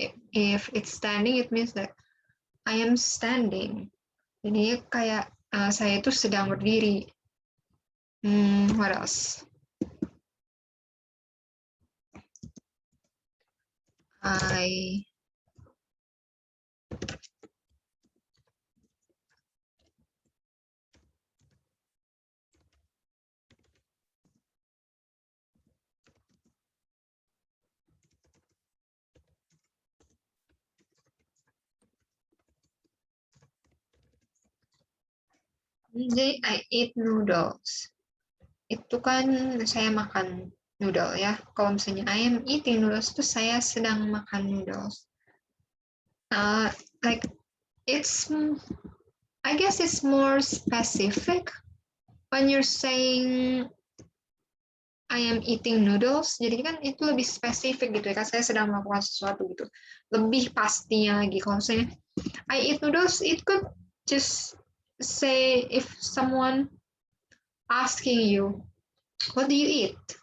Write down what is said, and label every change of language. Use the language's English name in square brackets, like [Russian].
[English] If it's standing, it means that I am standing. [Indonesian] Jadi kayak saya itu sedang berdiri. [English] What else? I [Indonesian] Jadi [English] I eat noodles. [Indonesian] Itu kan saya makan noodle ya. Kalau misalnya [English] I am eating noodles [Indonesian] itu saya sedang makan noodles. [English] Like it's, I guess it's more specific when you're saying I am eating noodles. [Indonesian] Jadi kan itu lebih spesifik gitu ya. Kan saya sedang melakukan sesuatu gitu. Lebih pastinya lagi. Kalau misalnya [English] I eat noodles, it could just say if someone asking you, what do you eat?